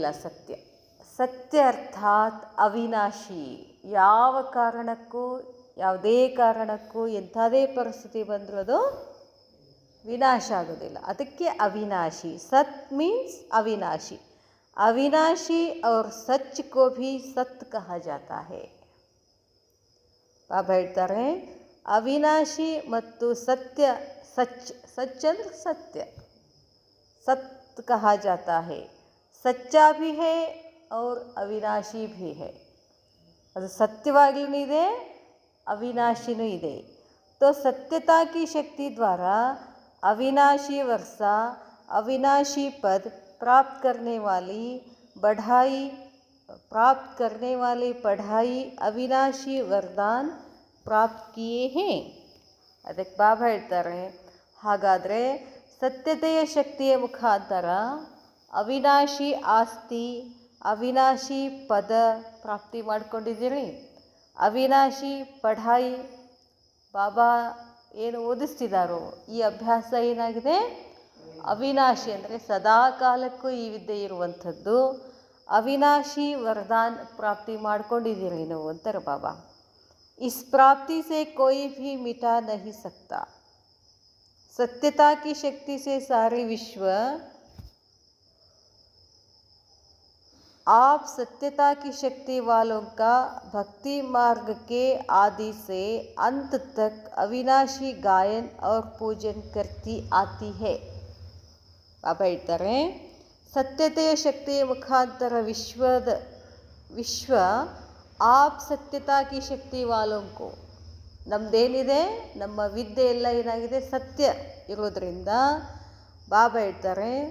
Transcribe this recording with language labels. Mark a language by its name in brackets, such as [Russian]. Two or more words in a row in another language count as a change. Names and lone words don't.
[Kannada] ಸತ್ಯ ಅರ್ಥಾತ್ ಅವಿನಾಶಿ. ಯಾವ ಕಾರಣಕ್ಕೂ, ಯಾವುದೇ ಕಾರಣಕ್ಕೂ ಎಂಥದೇ ಪರಿಸ್ಥಿತಿ ಬಂದರೂ ಅದು ವಿನಾಶ ಆಗೋದಿಲ್ಲ. ಅದಕ್ಕೆ ಅವಿನಾಶಿ. ಸತ್ ಮೀನ್ಸ್ ಅವಿನಾಶಿ. [Hindi] ಅವಿನಾಶಿ और सच को भी सत्य कहा जाता है. [Kannada] ಬಾಬಾ ಹೇಳ್ತಾರೆ ಅವಿನಾಶಿ ಮತ್ತು ಸತ್ಯ, ಸಚ್ ಅಂದರೆ ಸತ್ಯ, [Hindi] सत्य कहा जाता है. सच्चा भी है और अविनाशी भी है. [Kannada] ಅದು ಸತ್ಯವಾಗ್ಲೂ ಇದೆ, ಅವಿನಾಶಿನೂ ಇದೆ. [Hindi] तो सत्यता की शक्ति द्वारा अविनाशी वर्षा, अविनाशी पद प्राप्त करने वाली पढ़ाई, अविनाशी वरदान प्राप्त किए हैं. [Kannada] ಅದಕ್ಕೆ ಬಾಬಾ ಹೇಳ್ತಾರೆ, ಹಾಗಾದರೆ ಸತ್ಯತೆಯ ಶಕ್ತಿಯ ಮುಖಾಂತರ ಅವಿನಾಶಿ ಆಸ್ತಿ, ಅವಿನಾಶಿ ಪದ ಪ್ರಾಪ್ತಿ ಮಾಡ್ಕೊಂಡಿದ್ದೀರಿ. [Hindi] अविनाशी पढ़ाई, [Kannada] ಬಾಬಾ ಏನು ಓದಿಸ್ತಿದ್ದಾರೋ ಈ ಅಭ್ಯಾಸ ಏನಾಗಿದೆ? ಅವಿನಾಶಿ ಅಂದರೆ ಸದಾ ಕಾಲಕ್ಕೂ ಈ ವಿದ್ಯೆ ಇರುವಂಥದ್ದು. [Hindi] अविनाशी वरदान [Kannada] ಪ್ರಾಪ್ತಿ ಮಾಡ್ಕೊಂಡಿದ್ದೀರಿ ನೀವು ಅಂತಾರೆ ಬಾಬಾ. [Hindi] इस प्राप्ति से कोई भी मिटा नहीं सकता. सत्यता की शक्ति से सारे विश्व, आप सत्यता की शक्ति वालों का भक्ति मार्ग के आदि से अंत तक अविनाशी गायन और पूजन करती आती है. [Kannada] ಬಾಬಾ ಹೇಳ್ತಾರೆ, ಸತ್ಯತೆಯ ಶಕ್ತಿಯ ಮುಖಾಂತರ ವಿಶ್ವ [Hindi] आप सत्यता की शक्ति वालोंको, [Kannada] ನಮ್ಮದೇನಿದೆ, ನಮ್ಮ ವಿದ್ಯೆ ಎಲ್ಲ ಏನಾಗಿದೆ, ಸತ್ಯ ಇರೋದ್ರಿಂದ ಬಾಬಾ ಹೇಳ್ತಾರೆ